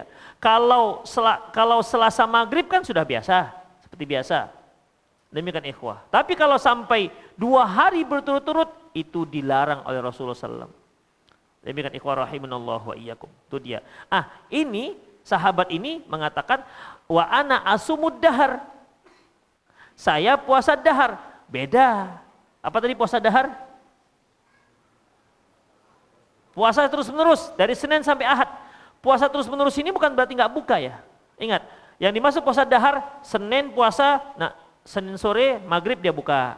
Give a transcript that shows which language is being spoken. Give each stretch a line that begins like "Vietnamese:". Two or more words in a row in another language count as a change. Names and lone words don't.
Indonesian: Kalau Selasa maghrib kan sudah biasa, seperti biasa. Demikian ikhwah. Tapi kalau sampai 2 hari berturut-turut, itu dilarang oleh Rasulullah SAW. Demikian ikhwah
Arabic: rahimanallah wa iyyakum.
Indonesian: Itu dia. Ini sahabat ini mengatakan,
Arabic: wa ana asumud dahar.
Indonesian: Saya puasa dahar. Beda. Apa tadi puasa dahar? Puasa terus-menerus dari Senin sampai Ahad. Puasa terus-menerus ini bukan berarti nggak buka ya. Ingat, yang dimaksud puasa dahar, Senin puasa, Senin sore, maghrib dia buka.